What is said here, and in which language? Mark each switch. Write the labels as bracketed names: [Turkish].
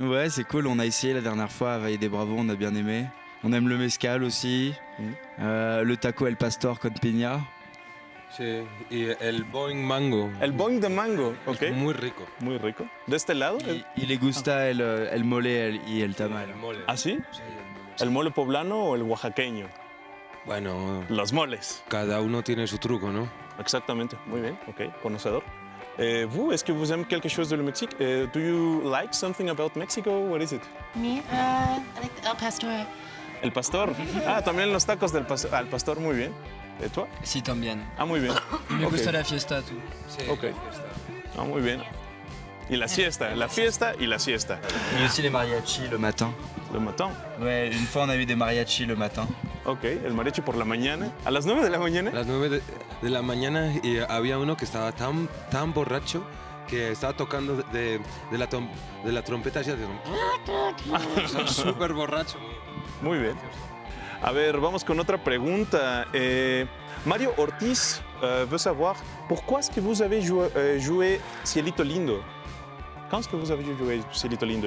[French] Ouais, c'est cool, on a essayé la dernière fois à Valle de Bravo, on a bien aimé. On aime le mezcal aussi. [Spanish] Le taco El Pastor con piña. Sí, y el Boing Mango. El boing de mango, ok. Es muy rico. Muy rico. ¿De este lado? Y le gusta el mole y el tamal. El mole. ¿Ah, sí? Sí, ¿El mole poblano o el oaxaqueño? Bueno, Los moles. cada uno tiene su truco, ¿no? Exactamente. Muy bien, ok. Conocedor. [French] Vous, est-ce que vous aimez quelque chose de le Mexique? [English] Do you like something about Mexico? What is it? Me, I like the El Pastor. [Spanish] El pastor. Ah, también los tacos al pastor, muy bien. ¿Y tú? Si, también. Ah, muy bien. Me Ok. gusta la fiesta, tú. Sí, Ok. Ah, muy bien. Y la siesta, la fiesta y la siesta. [French] Et aussi les mariachis le matin. Le matin. Ouais, une fois on a eu des mariachis le matin. [Spanish] Ok, el mariachi por la mañana. ¿A las 9 de la mañana? A las 9 de la mañana y había uno que estaba tan borracho que estaba tocando de la trompeta así, súper borracho. Muy bien. A ver, vamos con otra pregunta. [French] Mario Ortiz veut savoir pourquoi est-ce que vous avez joué Cielito Lindo? Quand est-ce que vous avez joué Cielito Lindo?